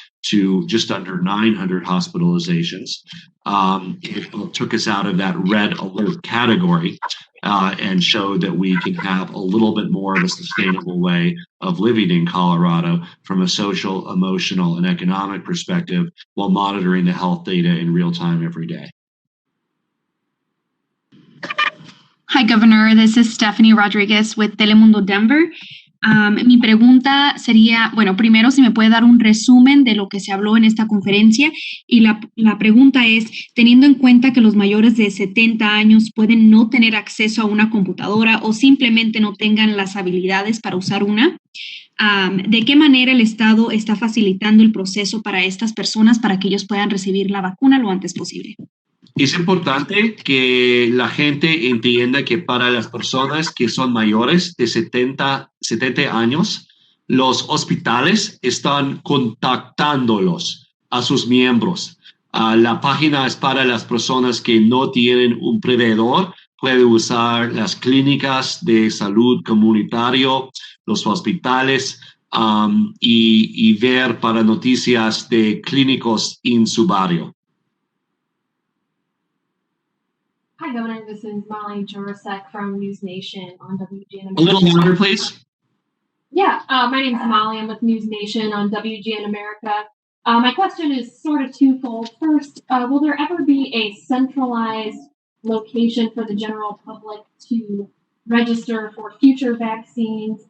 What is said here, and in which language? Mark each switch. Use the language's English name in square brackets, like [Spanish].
[English] to just under 900 hospitalizations, it took us out of that red alert category and showed that we can have a little bit more of a sustainable way of living in Colorado from a social, emotional, and economic perspective while monitoring the health data in real time every day. Hi, Governor. This is Stephanie Rodriguez with Telemundo Denver. [Spanish] Mi pregunta sería, bueno, primero si me puede dar un resumen de lo que se habló en esta conferencia, y la pregunta es, teniendo en cuenta que los mayores de 70 años pueden no tener acceso a una computadora o simplemente no tengan las habilidades para usar una, ¿de qué manera el Estado está facilitando el proceso para estas personas para que ellos puedan recibir la vacuna lo antes posible? Es importante que la gente entienda que para las personas que son mayores de 70 años, los hospitales están contactándolos a sus miembros. La página es para las personas que no tienen un proveedor. Puede usar las clínicas de salud comunitario, los hospitales, y ver para noticias de clínicos en su barrio. [English] Hi, Governor. This is Molly Jurasek from News Nation on WGN America. A little louder, please. Yeah, my name is Molly. I'm with News Nation on WGN America. My question is sort of twofold. First, will there ever be a centralized location for the general public to register for future vaccines?